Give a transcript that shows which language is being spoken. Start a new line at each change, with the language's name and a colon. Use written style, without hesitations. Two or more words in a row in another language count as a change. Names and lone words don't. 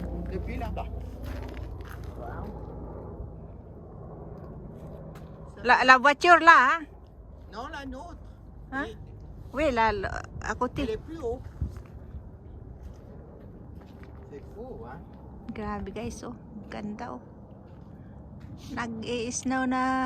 French: depuis là-bas. La voiture là, hein? Non, la nôtre. Hein? Oui, Oui, là, à elle côté. est plus haut. C'est fou, hein?
Filipino: Grabe guys, oh. Ganda, oh. Nag-i-snow na.